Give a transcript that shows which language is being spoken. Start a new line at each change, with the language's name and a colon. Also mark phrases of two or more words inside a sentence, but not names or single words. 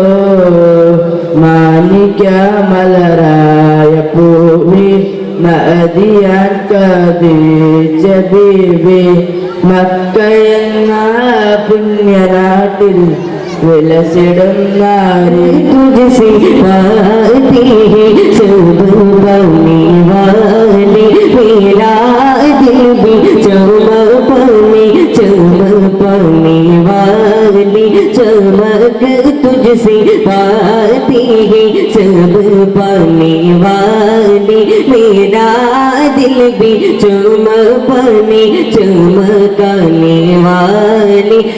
Malayalam: മാണിക്യ മലരായ ഭൂമി മഅദിയൻ ഖദീജ ബീബി മക്കയെന്ന പുണ്യനാട്ടിൽ വിലസിടുന്നാരേ।
Hindi: तुझसे पाती है सब पाने वाली, मेरा दिल भी चमक पाने वाली। चमक तुझसे पाती है सब पाने वाली, मेरा दिल भी चमकाने वाली।